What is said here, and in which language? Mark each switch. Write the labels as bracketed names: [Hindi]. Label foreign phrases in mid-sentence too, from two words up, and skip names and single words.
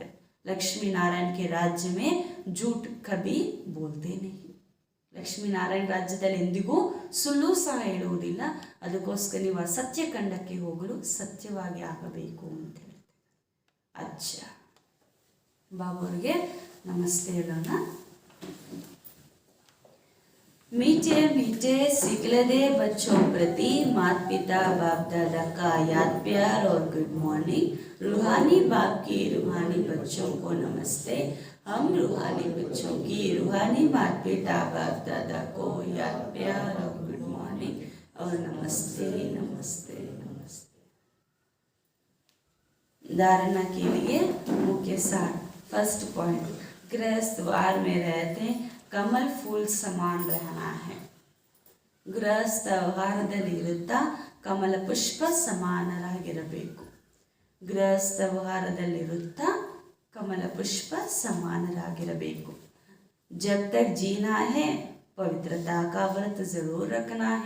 [Hindi] लक्ष्मीनारायण के राज्य में झूठ कभी बोलते नहीं. [Kannada] ಲಕ್ಷ್ಮೀನಾರಾಯಣ ರಾಜ್ಯದಲ್ಲಿ ಎಂದಿಗೂ ಸುಳ್ಳು ಸಹ ಹೇಳುವುದಿಲ್ಲ. ಅದಕ್ಕೋಸ್ಕರ ನೀವು ಆ ಸತ್ಯ ಖಂಡಕ್ಕೆ ಹೋಗಲು ಸತ್ಯವಾಗಿ ಆಗಬೇಕು ಅಂತ ಹೇಳ್ತಾರೆ. ಅಚ್ಚ ಬಾಬಾವ್ರಿಗೆ ನಮಸ್ತೆ ಹೇಳೋಣ. [Hindi] मीठे मीठे सिकलदे बच्चों प्रति माता पिता बाप दादा का याद प्यार और [English] good morning. [Hindi] रूहानी बाप की रूहानी बच्चों को नमस्ते. हम रूहानी बच्चों की रूहानी माता पिता बाप दादा को याद प्यार और [English] good morning [Hindi] और नमस्ते नमस्ते नमस्ते. धारणा के लिए मुख्य सार. [English] first point, [Hindi] गृहस्थ वार में रहते कमल फूल समान रहना है. [Kannada] ಗೃಹಸ್ಥ ವ್ಯವಹಾರದಲ್ಲಿ ಇರುತ್ತಾ ಕಮಲ ಪುಷ್ಪ ಸಮಾನರಾಗಿರಬೇಕು. ಗೃಹಸ್ಥ ವ್ಯವಹಾರದಲ್ಲಿರುತ್ತಾ ಕಮಲ ಪುಷ್ಪ ಸಮಾನರಾಗಿರಬೇಕು. [Hindi] जब तक जीना है पवित्रता का व्रत ज़रूर रखना है.